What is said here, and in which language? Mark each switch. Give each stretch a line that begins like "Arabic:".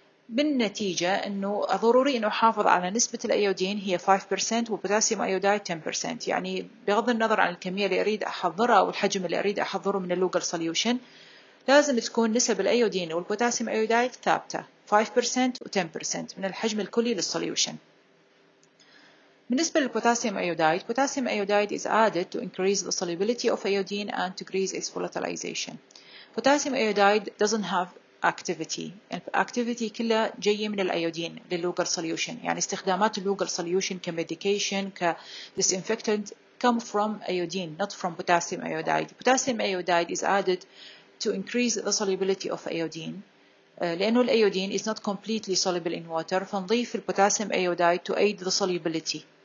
Arabic: بالنتيجة أنه ضروري أنه أحافظ على نسبة الأيودين هي 5% والبوتاسيوم أيودايد 10%. يعني بغض النظر عن الكمية اللي أريد أحضرها أو الحجم اللي أريد أحضره من اللوغل solution، لازم تكون نسب الأيودين والبوتاسيوم أيودايد ثابتة 5% و10% من الحجم الكلي للسوليوشن. بالنسبة للبوتاسيوم أيودايد،
English: potassium iodide is added to increase the solubility of iodine and to decrease its volatilization. Potassium iodide doesn't have activity.
Arabic: activity كلها جاية من الأيودين لللوغل solution. يعني استخدامات اللوغل
English: solution كمedication كdisinfectant come from iodine, not from potassium iodide. Potassium iodide is added to increase the solubility of iodine.
Arabic: لأنه الأيودين
English: is not completely soluble in water،
Arabic: فنضيف البوتاسيوم
English: iodide to aid the solubility.